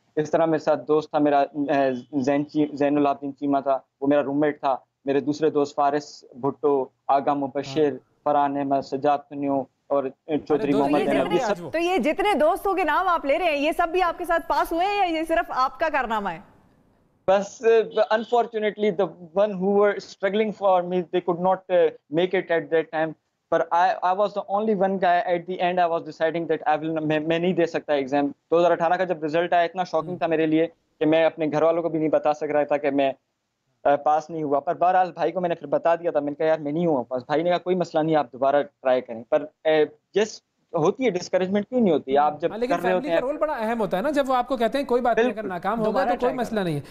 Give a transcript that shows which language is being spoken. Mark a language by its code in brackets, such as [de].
[ur] اس طرح میرے ساتھ دوست تھا میرا زین العابدین چیمہ تھا, وہ میرا روم میٹ تھا. میرے دوسرے دوست فارس بھٹو, آغا مبشر, فرحان احمد, سجاد تنیو اور چودھری محمد. تو یہ جتنے دوستوں کے نام آپ لے رہے ہیں یہ سب بھی آپ کے ساتھ پاس ہوئے ہیں یا یہ صرف آپ کا کارنامہ ہے؟ [en] بس unfortunately the one who were struggling for me they could not make it at that time. But I was the only one guy at the end. I was deciding that I will [ur] میں نہیں دے سکتا exam. 2018 کا جب result آیا اتنا shocking تھا میرے لیے کہ میں اپنے گھر والوں کو بھی نہیں بتا سک رہا تھا کہ میں پاس نہیں ہوا. پر بہرحال بھائی کو میں نے پھر بتا دیا تھا, میں نے کہا یار میں نہیں ہوا پاس. بھائی نے کہا کوئی مسئلہ نہیں, آپ دوبارہ ٹرائی کریں. پر جس ہوتی ہے ڈسکریجمنٹ کیوں نہیں ہوتی, آپ جب کر رہے ہوتے ہیں. رول بڑا اہم ہوتا ہے نا, جب وہ آپ کو کہتے ہیں کوئی بات نہیں, اگر ناکام ہوگا تو کوئی مسئلہ نہیں ہے.